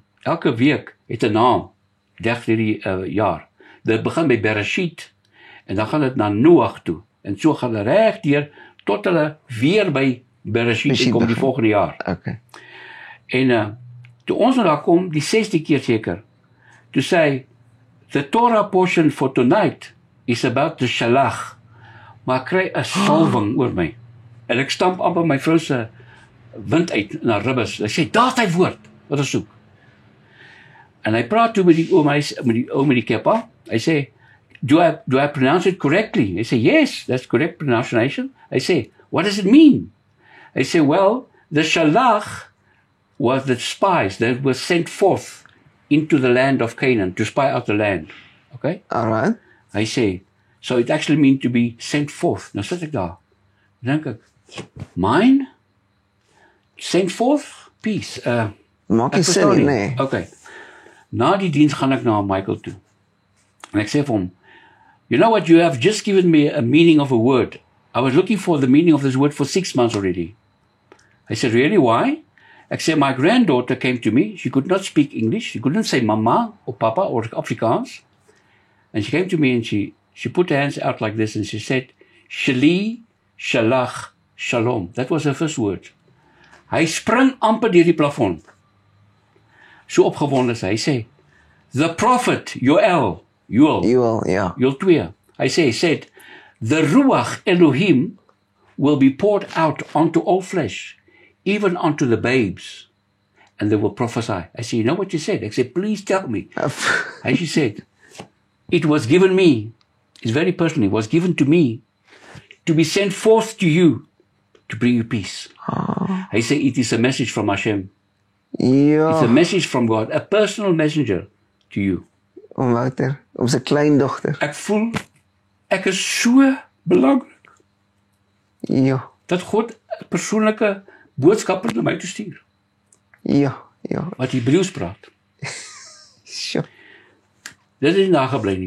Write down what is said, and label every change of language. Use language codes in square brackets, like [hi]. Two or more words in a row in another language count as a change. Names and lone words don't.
[af] Elke week het 'n naam, 30 die jaar. Dit begin by Bereshit en dan gaan dit na Noag toe. En so gaan hulle reg deur tot hulle weer by Bereshit kom die volgende jaar. Okay. En toe ons nou daar kom, die 6de keer seker, toe sê hy, [en] the Torah portion for tonight is about the Shalach. [af] Maar ek kry 'n salwing oor my. En ek stamp amper my vrou se wind uit na ribbes. Hy sê, daar's hy woord, wat ons soek. En hy praat toe met die ou met die keppa. Hy sê, [en] do I pronounce it correctly? [af] Hy sê, [en] yes, that's correct pronunciation. [af] Hy sê, [en] what does it mean? [af] Hy sê, [en] well, the Shalach was the spies that were sent forth into the land of Canaan to spy out the land. Okay? All right. [af] Hy sê, [en] so it actually means to be sent forth. [af] Nou sit ek daar. Dan dink ek, [en] mine? Sent forth? Peace. [af] Maak nie sin nie, nee. Okay. Na die diens gaan ek na Michael toe. En ek sê vir hom, [en] you know what, you have just given me a meaning of a word. I was looking for the meaning of this word for 6 months already. I said, really, why? [af] Ek sê, [en] my granddaughter came to me. She could not speak English. She couldn't say mama or papa or Afrikaans. And she came to me and she put her hands out like this and she said, Shali, Shalach, Shalom. That was her first word. [af] Hy spring amper deur die plafon. So opgewonde is hy. Hy sê, [en] the prophet, Joel, [af] ja. Joel 2. [en] Hy said, the [he] Ruach Elohim [en] will be poured out onto all flesh, even onto the babes, and they will prophesy. I said, you know what you said? I said, please tell me. And she said, it was given me, it's very personal, it was given to me to be sent forth to you to bring you peace. I say, it is a message from Hashem. [af] Ja. [en] It's a message from God, a personal messenger to you. [af] Om Wouter, om sy kleindogter. Ek voel, ek is so belangrik. Ja. Dat God 'n persoonlike boodskap na my toe stuur. Ja. Wat Hebreëus praat. Sjoe. Dit is nie nagebly nie.